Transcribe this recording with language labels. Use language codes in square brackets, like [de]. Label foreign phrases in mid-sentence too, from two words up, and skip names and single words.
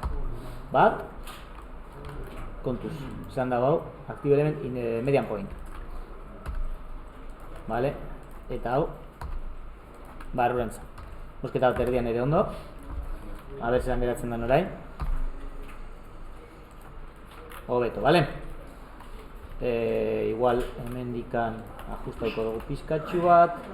[eu] Bat, kontuz, esan dago hau, [en] active element in the median point. [eu] Vale? Eta hau, barrurantza. Mosketa bat erdian ere ondo, a ber zelan geratzen den orain. Hobeto, vale? Igual hemendikan ajustauko dugu pizkatxu bat.